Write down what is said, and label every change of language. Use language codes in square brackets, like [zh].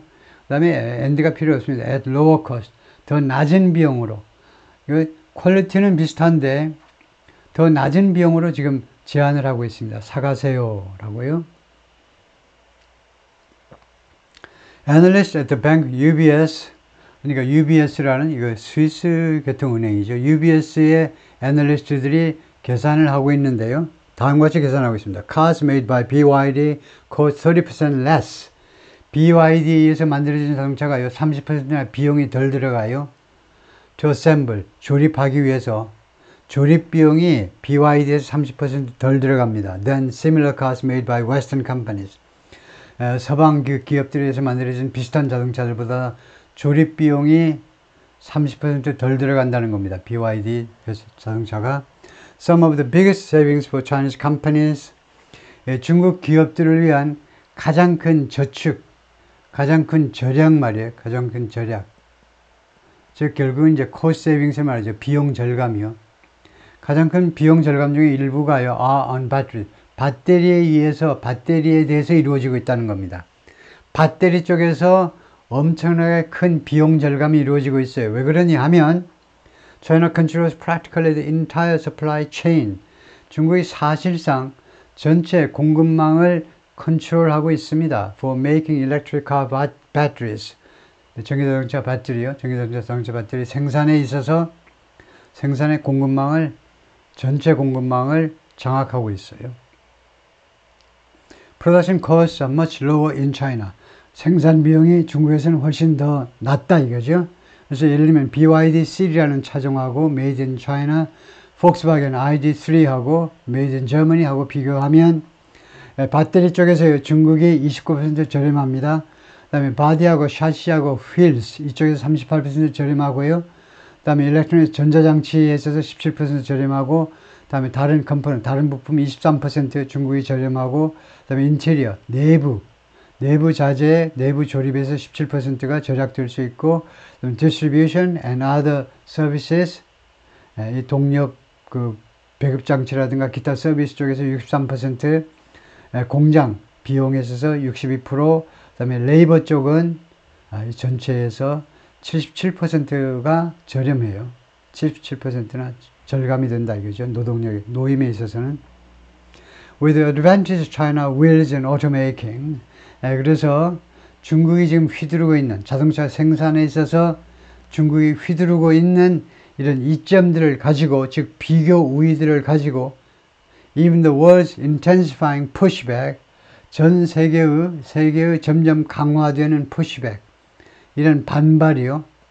[ko] 그 다음에 and가 필요 없습니다. [en] at lower cost, [ko] 더 낮은 비용으로. 퀄리티는 비슷한데 더 낮은 비용으로 지금 제안을 하고 있습니다. 사가세요 라고요. [en] Analyst at the bank UBS, [ko] 그러니까 UBS라는 이거 스위스 교통은행이죠. UBS의 애널리스트들이 계산을 하고 있는데요. 다음과 같이 계산하고 있습니다. [en] Cars made by BYD cost 30% less. [ko] BYD에서 만들어진 자동차가요, 30%나 비용이 덜 들어가요. [en] To assemble, [ko] 조립하기 위해서 조립 비용이 BYD에서 30% 덜 들어갑니다. [en] Than similar cars made by Western companies. [ko] 서방 기업들에서 만들어진 비슷한 자동차들보다 조립 비용이 30% 덜 들어간다는 겁니다. BYD 자동차가. [en] Some of the biggest savings for Chinese companies. [ko] 중국 기업들을 위한 가장 큰 저축, 가장 큰 절약 말이에요. 가장 큰 절약. 즉 결국은 이제 [en] cost savings [ko] 을 말이죠. 비용 절감이요. 가장 큰 비용 절감 중에 일부가요. [en] are on battery. [ko] 배터리에 대해서 이루어지고 있다는 겁니다. 배터리 쪽에서 엄청나게 큰 비용 절감이 이루어지고 있어요. 왜 그러냐 하면 [en] China controls practically the entire supply chain. [ko] 중국이 사실상 전체 공급망을 컨트롤하고 있습니다. [en] For making electric car batteries. [ko] 전기자동차 배터리요. 전기자동차 배터리 생산에 있어서 생산의 공급망을 전체 공급망을 장악하고 있어요. [en] Production costs are much lower in China. [ko] 생산 비용이 중국에서는 훨씬 더 낮다 이거죠. 그래서 예를 들면 BYD C라는 차종하고 [en] Made in China, [ko] Volkswagen ID3하고 [en] Made in Germany [ko] 하고 비교하면 배터리 쪽에서 중국이 29% 저렴합니다. 그 다음에 바디하고 샤시하고 휠스 이쪽에서 38% 저렴하고요. 그 다음에 일렉트로닉 전자장치에 있어서 17% 저렴하고, 그 다음에 다른 컴포넌트, 다른 부품 23% 중국이 저렴하고, 그 다음에 인테리어, 내부 자재, 내부 조립에서 17%가 절약될 수 있고, [en] distribution and other services, [ko] 이 동력 배급 장치라든가 기타 서비스 쪽에서 63%, 공장 비용에 있어서 62%, 그다음에 레이버 쪽은 전체에서 77%가 저렴해요. 77%나 절감이 된다 이거죠. 노동력, 노임에 있어서는. [en] With the advantage of China wheels and automaking. [ko] 그래서 중국이 지금 휘두르고 있는 자동차 생산에 있어서 중국이 휘두르고 있는 이런 이점들을 가지고, 즉 비교 우위들을 가지고, [en] even the world's intensifying pushback, [ko] 전 세계의 점점 강화되는 pushback, 이런 반발이요.